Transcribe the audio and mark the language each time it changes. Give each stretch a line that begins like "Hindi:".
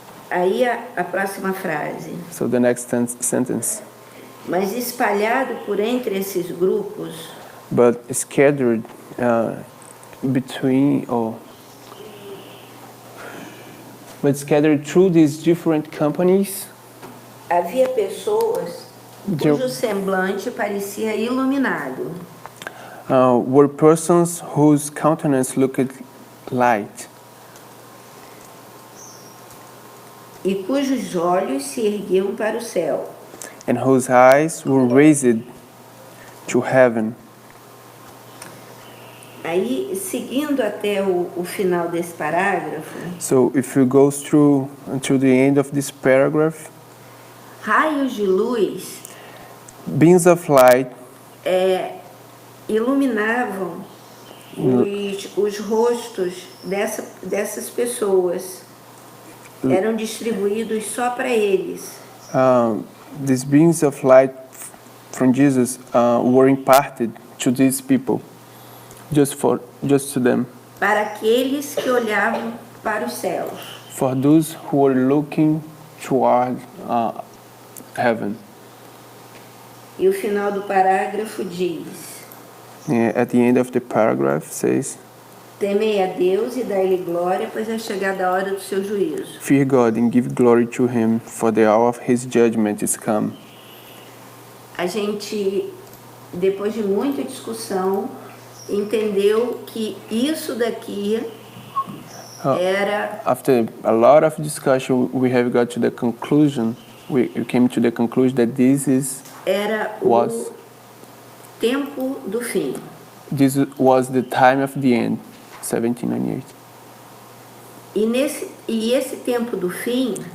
Portuguese: Aí a próxima frase.
English: So the next sentence.
Portuguese: Mas espalhado por entre esses grupos,
English: But scattered between but scattered through these different companies,
Portuguese: havia pessoas cujo semblante parecia iluminado.
English: Were persons whose countenance looked light,
Portuguese: E cujos olhos se erguiam para o céu.
English: and whose eyes were raised to heaven.
Portuguese: Aí, seguindo até o final desse parágrafo,
English: So if you go through until the end of this paragraph,
Portuguese: raios de luz
English: beams of light
Portuguese: iluminavam os rostos dessas pessoas. Eram distribuídos só para eles.
English: these beams of light from Jesus were imparted to these people, just to them,
Portuguese: Para aqueles que olhavam para os céus.
English: for those who were looking toward heaven.
Portuguese: E o final do parágrafo diz:
English: At the end of the paragraph says,
Portuguese: Temei a Deus e dai-lhe glória, pois é chegada a hora do seu juízo.
English: Fear God and give glory to him, for the hour of his judgment is come.
Portuguese: A gente, depois de muita discussão, entendeu que isso daqui era
English: After a lot of discussion, we have got to the conclusion, we came to the conclusion that
Portuguese: era
English: Was.
Portuguese: o tempo do fim.
English: this was the time of the end, 1798.
Portuguese: E esse tempo do fim